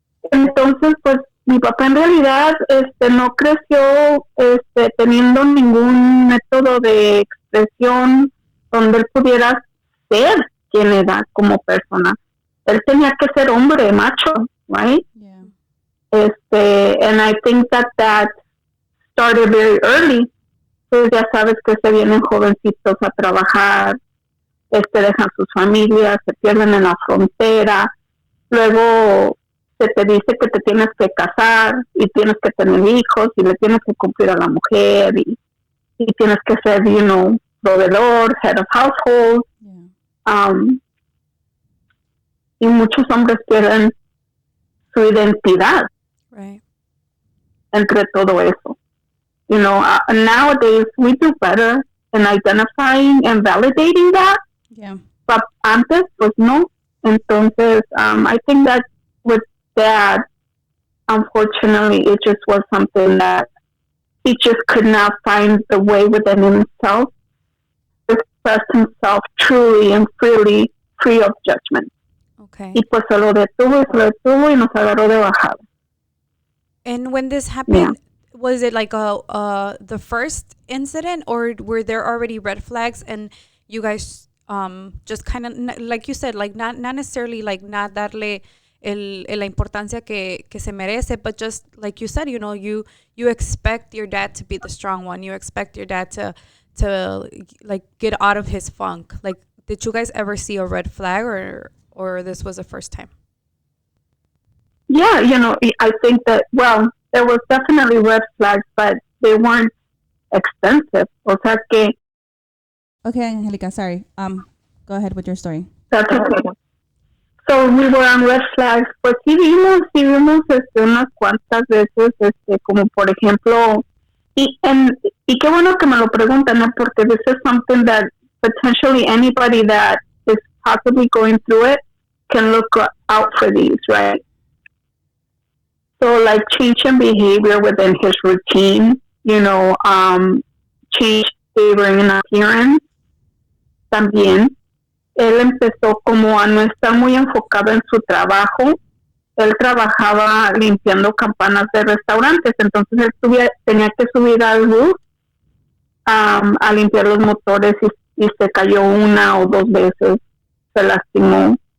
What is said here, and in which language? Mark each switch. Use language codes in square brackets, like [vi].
[es] Entonces, pues, mi papá en realidad no creció teniendo ningún método de expresión donde él pudiera ser quien era como persona. Él tenía que ser hombre, macho, right? [en] Yeah. And I think that started very early. [es] Pues ya sabes que se vienen jovencitos a trabajar, dejan sus familias, se pierden en la frontera, luego se te dice que te tienes que casar y tienes que tener hijos y le tienes que cumplir a la mujer y tienes que ser, proveedor, [en] head of household. Yeah. [es] Y muchos hombres pierden su identidad, [en] right, [es] entre todo eso. [en] Nowadays we do better in identifying and validating that. Yeah. [es] But antes, pues no. [en] Entonces, I think that with that, unfortunately, it just was something that he just could not find the way within himself to express himself truly and freely, free of judgment. Okay. [es] Y pues se lo detuvo y nos agarró de bajada. [en] And when this happened, was it like the first incident, or were there already red flags and you guys just kind of, like you said, like not necessarily like not [es] darle la importancia que se merece, [en] but just like you said, you expect your dad to be the strong one. You expect your dad to like get out of his funk. Like, did you guys ever see a red flag, or this was the first time? Yeah, I think that, there was definitely red flags, but they weren't extensive. [es] O sea que... [en] Okay, Angelica, sorry. Go ahead with your story. That's okay. So we were on red flags, [es] pues sí vimos unas cuantas veces, como por ejemplo, y qué bueno que me lo preguntan, ¿no? [en] Porque this is something that potentially anybody that is possibly going through it can look out for these, right? So like change in behavior within his routine, change behavior in appearance también. [es] Él empezó como a no estar muy enfocado en su trabajo. Él trabajaba limpiando campanas de restaurantes, entonces él tenía que subir al roof a limpiar los motores y se cayó una o dos veces, se lastimó.